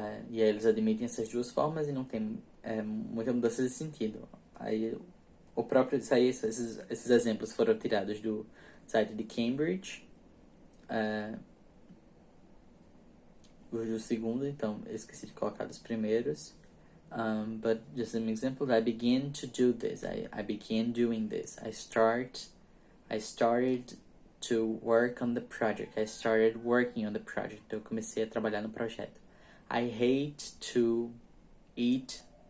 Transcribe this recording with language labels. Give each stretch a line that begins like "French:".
Portuguese: E aí eles admitem essas duas formas e não tem muita mudança de sentido. Aí o próprio esses exemplos foram tirados do site de Cambridge, o segundo, então eu esqueci de colocar os primeiros.
English: But just an example, I begin to do this. I began doing this. I started to work on the project. I started working on the project.
Portuguese: Eu comecei a trabalhar no projeto.
English: I hate to eat.